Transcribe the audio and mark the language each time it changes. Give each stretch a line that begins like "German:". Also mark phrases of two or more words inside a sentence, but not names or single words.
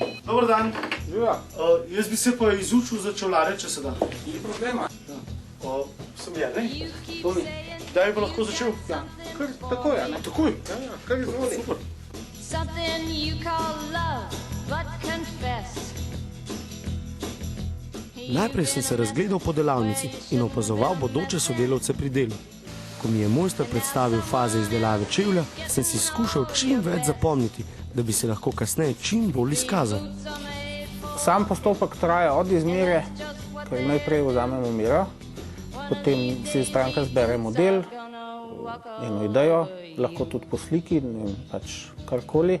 Slovenian: Dobar dan. Živa. Jaz bi se pa izučil za čevljarje, če se da. Ni problema. Sem Jernej. Toni. Kdaj bi lahko začel? Ja, kar takoj, a ne? Takoj? Ja, kar izvoli. Super.
English: Something you call love, but confess.
Slovenian: Najprej sem se razgledal po delavnici in opazoval bodoče sodelavce pri delu. Ko mi je mojster predstavil faze izdelave čevlja, sem si skušal čim več zapomniti, da bi se lahko kasneje čim bolj izkazal. Sam postopek traja od izmere, ker najprej vzamemo mero, potem si stranka zbere model, eno idejo, lahko tudi po sliki, pač karkoli.